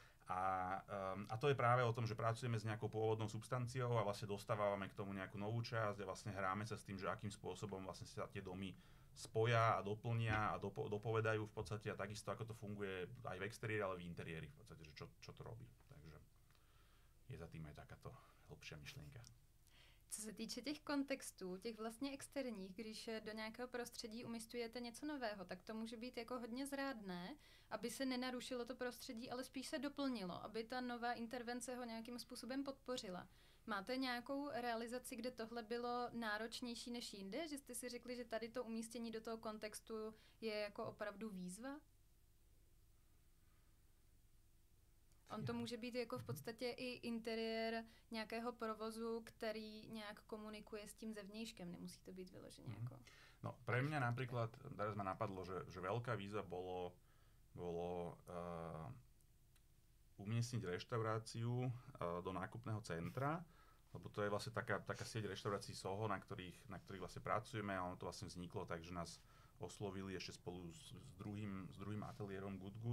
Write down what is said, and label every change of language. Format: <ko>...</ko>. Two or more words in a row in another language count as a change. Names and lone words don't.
<sk>A to je práve o tom, že pracujeme s nejakou pôvodnou substanciou a vlastne dostávame k tomu nejakú novú časť a vlastne hráme sa s tým, že akým spôsobom vlastne sa tie domy spoja a doplnia a dopovedajú v podstate a takisto ako to funguje aj v exteriéri, ale v interiéri v podstate, že čo to robí. Takže je za tým aj takáto hlbšia myšlienka.</sk> <cs>Co Co se týče těch kontextů, těch vlastně externích, když do nějakého prostředí umístujete něco nového, tak to může být jako hodně zrádné, aby se nenarušilo to prostředí, ale spíš se doplnilo, aby ta nová intervence ho nějakým způsobem podpořila. Máte nějakou realizaci, kde tohle bylo náročnější než jinde? Že jste si řekli, že tady to umístění do toho kontextu je jako opravdu výzva? On to může být jako v podstatě i interiér nějakého provozu, který nějak komunikuje s tím zevnějškem. Nemusí to být vyloženě jako... No,</cs> <sk>pre mňa napríklad, teraz ma napadlo, že veľká výzva bolo umiestniť reštauráciu do nákupného centra, lebo to je vlastne taká sieť reštaurácií Soho, na ktorých vlastne pracujeme a ono to vlastne vzniklo tak, že nás oslovili ešte spolu s druhým ateliérom Good Good.</sk>